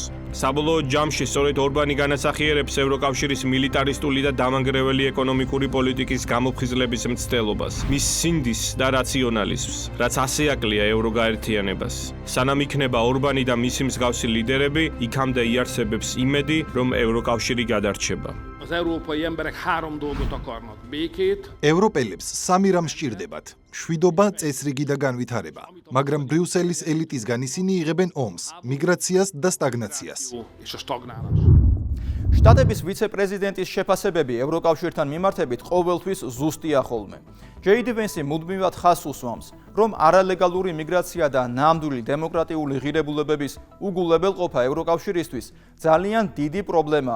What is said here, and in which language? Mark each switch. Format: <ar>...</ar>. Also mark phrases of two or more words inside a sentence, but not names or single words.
<ka>საბოლოო ჯამში სწორედ ორბანი განასახიერებს ევროკავშირის მილიტარისტული და დამანგრეველი ეკონომიკური პოლიტიკის გამოფხიზლების მცდელობას, მის სინდის და რაციონალიზმს, რაც ასე აკლია ევროგაერთიანებას. სანამ იქნება ორბანი და მისი მსგავსი ლიდერები, იქამდე იარსებებს იმედი, რომ ევროკავშირი გადარჩება.</ka> <hu>Az európai emberek 3 dolgot akarnak: békét,</hu> <ka>ევროპელებს სამი რამ სჭირდებათ: მშვიდობა, წესრიგი და განვითარება. მაგრამ ბრიუსელის ელიტისგან ისინი იღებენ ომს, მიგრაციას და სტაგნაციას.</ka> <hu>és a stagnálás.</hu> <ka>შტატების ვიცე-პრეზიდენტის შეფასებები ევროკავშირთან მიმართებით ყოველთვის ზუსტია ხოლმე. ჯეიდი ვენსი მუდმივად ხაზს უსვამს, რომ არალეგალური მიგრაცია და ნამდვილი დემოკრატიული ღირებულებების უგულებელყოფა ევროკავშირისთვის ძალიან დიდი პრობლემაა.</ka>